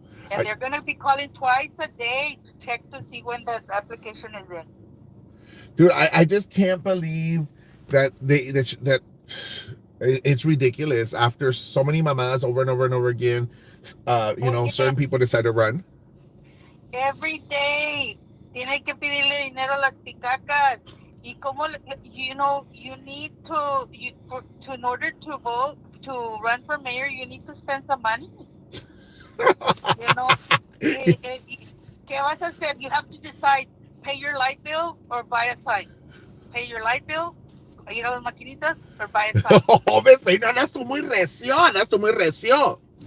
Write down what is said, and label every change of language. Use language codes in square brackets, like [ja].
[en] And they're going to be calling twice a day to check to see when the application is in. Dude, I just can't believe that that it's ridiculous. After so many mamadas over and over and over again, certain people decide to run. [es] Every day, tiene que pedirle dinero a las picacas. Y como, [en] you need in order to vote, to run for mayor, you need to spend some money. [es] ¿Qué vas a hacer? [en] You have to decide, pay your light bill or buy a sign. Pay your light bill, [es] ir a las maquinitas, [en] or buy a sign. [es] Oh, ves, no, andas tú muy recio.